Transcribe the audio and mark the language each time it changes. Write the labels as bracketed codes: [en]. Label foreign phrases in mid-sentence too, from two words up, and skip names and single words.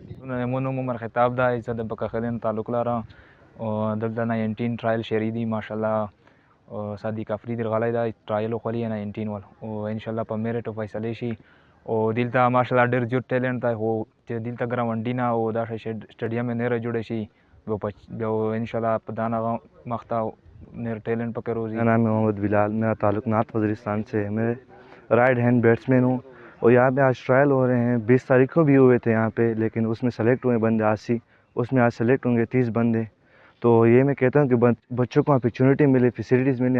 [ps] مو نوم عمر خطاب دا زه د بکخدین تعلق لرم او دلته 19 ټرایل شری دی ماشاءالله او صادق افریدی غلای دا ټرایل خو لري 19 ول او [ar] ان شاء الله [ps] په میرټ فیصله شي او دلته ماشاءالله ډیر جوړ ټیلنټ دی او چې دلته ګراوندینا او دا سټیډیم نه را جوړ شي بیا [ar] ان شاء الله [ps] په دانه مخته نیر ٹیلنٹ پکے روزی. [ur] میرا نام ہے محمد بلال، میرا تعلق ناتھ وزیرستان سے ہے۔ میں [en] right hand batsman [ur] ہوں اور یہاں پہ آج ٹرائل ہو رہے ہیں. 20 تاریخ کو بھی ہوئے تھے یہاں پہ، لیکن اس میں سلیکٹ ہوئے بندے 80، اس میں آج سلیکٹ ہوں گے 30 بندے. تو یہ میں کہتا ہوں کہ بچوں کو اپارچونٹی ملے، فیسلٹیز ملے.